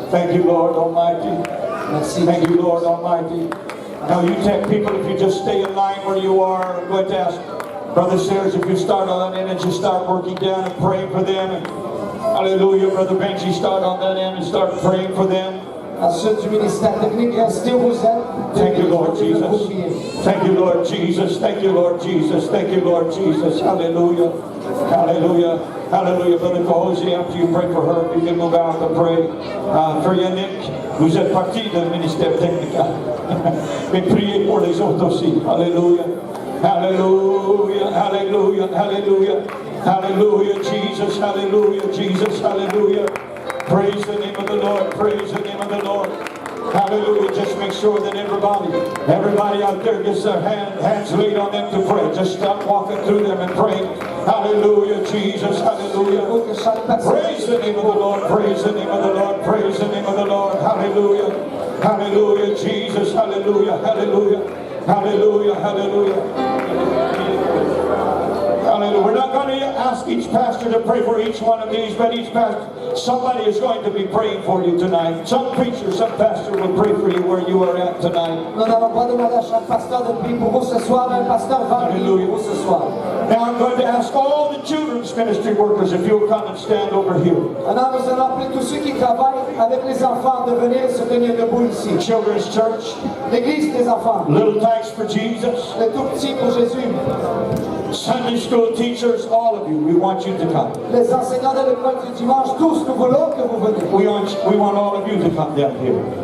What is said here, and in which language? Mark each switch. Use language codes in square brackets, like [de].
[en] Thank you, Lord Almighty. [fr] Merci. [en] Thank you, Lord Almighty. Now you tech people, if you just stay in line where you are, I'm going to ask Brother Sayers if you start on that end and just start working down and praying for them. And hallelujah, Brother Benji, start on that end and start praying for them. [fr] Ensuite du ministère technique, restez où vous êtes. [en] Thank you, Lord Jesus. Thank you, Lord Jesus. Thank you, Lord Jesus. Thank you, Lord Jesus. Hallelujah. Hallelujah. Hallelujah. Brother Cozy, after you pray for her, you can move out to pray. [fr] For Yannick, vous êtes parti du ministère technique. Mais priez pour les autres aussi. [en] Hallelujah. Hallelujah. Hallelujah. Hallelujah. Hallelujah. Jesus. Hallelujah. Jesus. Hallelujah. Praise the name of the Lord. Praise the name of the Lord. Hallelujah. Just make sure that everybody out there gets their hands laid on them to pray. Just stop walking through them and pray. Hallelujah, Jesus. Hallelujah. Praise the name of the Lord. Praise the name of the Lord. Praise the name of the Lord. Hallelujah. Hallelujah, Jesus. Hallelujah. Hallelujah. Hallelujah. Hallelujah. Hallelujah. We're not going to ask each pastor to pray for each one of these, but each pastor, somebody is going to be praying for you tonight. Some preacher, some pastor will pray for you where you are at tonight. [fr] Nous n'allons pas demander à chaque pasteur de prier pour vous ce soir, mais un pasteur va prier pour vous ce soir. [en] Now I'm going to ask all the children's ministry workers if you'll come and stand over here. [fr] Maintenant, nous allons appeler tous ceux qui travaillent avec les enfants de venir se tenir debout ici. [en] Children's church, [fr] L'église des enfants. [en] Little Tykes for Jesus, [fr] Les tout petits pour Jésus. [en] Sunday school teachers, all of you, we want you to come. [fr] Les enseignants de l'école du dimanche, tous, nous voulons que vous venez. [en] We want all of you to come down here.